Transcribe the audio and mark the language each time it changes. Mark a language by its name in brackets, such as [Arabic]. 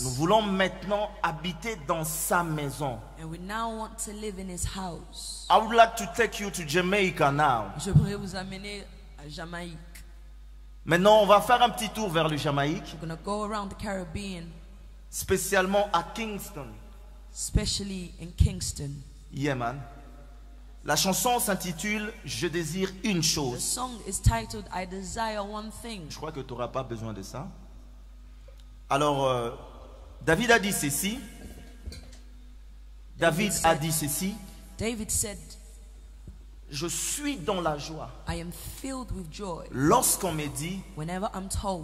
[French] Nous voulons maintenant habiter dans sa maison. [English] And we now want to live in his house. I would like to take you to Jamaica now. [French] J'aimerais vous amener à Jamaïque. Maintenant, on va faire un petit tour vers le Jamaïque. [English] We're going to go around the Caribbean. [French] Spécialement à Kingston. [English] Especially in Kingston. Yeah, man. [French] La chanson s'intitule « Je désire une [English] The [French] chose [English] song is titled I Desire One Thing. ». [French] Je crois que tu n'auras pas besoin de ça. Alors, David a dit ceci. David a dit ceci. [English] David said, [French] Je suis dans la joie [English] I am filled with joy [French] lorsqu'on me dit [English] whenever I'm told,